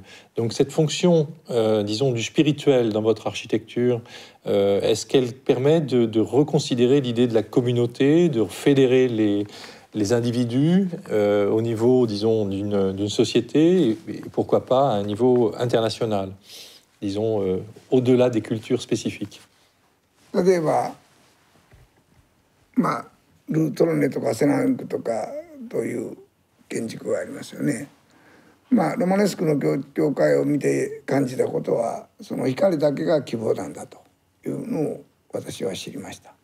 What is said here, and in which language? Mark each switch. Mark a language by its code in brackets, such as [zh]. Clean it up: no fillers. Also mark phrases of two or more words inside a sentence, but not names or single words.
[fr] Donc cette fonction, disons, du spirituel dans votre architecture, est-ce qu'elle permet de reconsidérer l'idée de la communauté, de fédérer les individus au niveau, disons, d'une société, et pourquoi pas à un niveau international, disons, au-delà des cultures spécifiques? [ja] 例えば、ルートロネとかセナンクとかという建築がありますよね。ロマネスクの教会を見て感じたことは、その光だけが希望なんだというのを私は知りました。